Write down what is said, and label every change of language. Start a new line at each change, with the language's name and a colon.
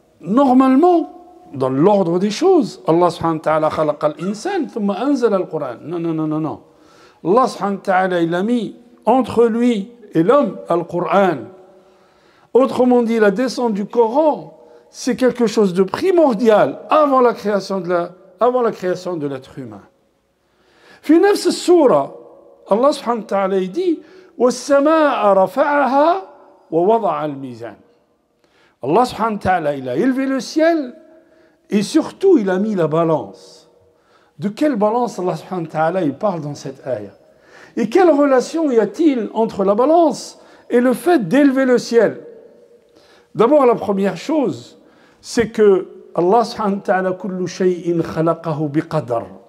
French: Normalement, dans l'ordre des choses, Allah subhanahu wa ta'ala
Arabic: khalaqa al-insan, thumma anzala al-Qur'an.
French: Non. Allah subhanahu wa ta'ala, il a mis entre lui et l'homme al-Qur'an. Autrement dit, la descente du Coran, c'est quelque chose de primordial avant la création de l'être humain.
Arabic: في نفس السورة الله سبحانه وتعالى يدي والسماء رفعها ووضع الميزان.
French: Allah subhanahu wa ta'ala, il a élevé le ciel et surtout il a mis la balance. De quelle balance Allah subhanahu wa ta'ala il parle dans cette ayah? Et quelle relation y a-t-il entre la balance et le fait d'élever le ciel? D'abord, la première chose, c'est que Allah subhanahu wa ta'ala
Arabic: kullu shay'in khalaqahu biqadar.